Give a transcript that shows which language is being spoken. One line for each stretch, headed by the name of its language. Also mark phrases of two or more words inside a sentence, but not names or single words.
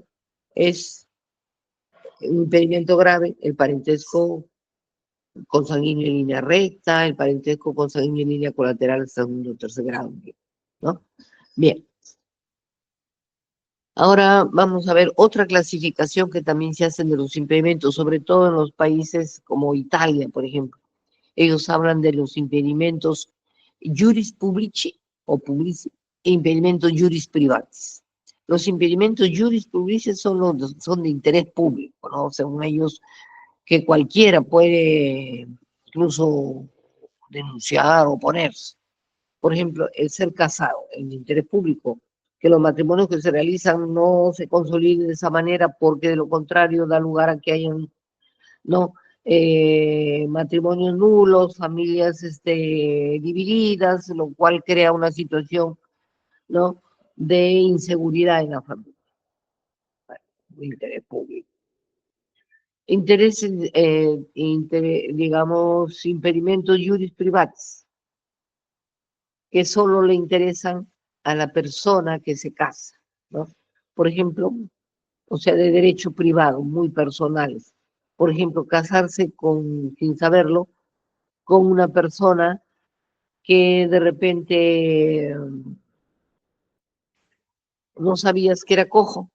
Spanish: Es un impedimento grave, el parentesco consanguíneo en línea recta, el parentesco consanguíneo en línea colateral segundo o tercer grado, ¿no? Bien. Ahora vamos a ver otra clasificación que también se hace de los impedimentos, sobre todo en los países como Italia, por ejemplo. Ellos hablan de los impedimentos
Latin: juris publici
Spanish: o publici e impedimentos
Latin: juris privatis.
Spanish: Los impedimentos
Latin: juris publici
Spanish: son de interés público, ¿no? Según ellos, que cualquiera puede incluso denunciar o oponerse. Por ejemplo, el ser casado en interés público, que los matrimonios que se realizan no se consoliden de esa manera porque de lo contrario da lugar a que hayan, no, matrimonios nulos, familias divididas, lo cual crea una situación, ¿no?, de inseguridad en la familia. Bueno, interés público. Intereses, digamos, impedimentos
Latin: juris privatis,
Spanish: que solo le interesan a la persona que se casa, ¿no? Por ejemplo, o sea, de derecho privado, muy personales. Por ejemplo, casarse sin saberlo, con una persona que de repente no sabías que era cojo,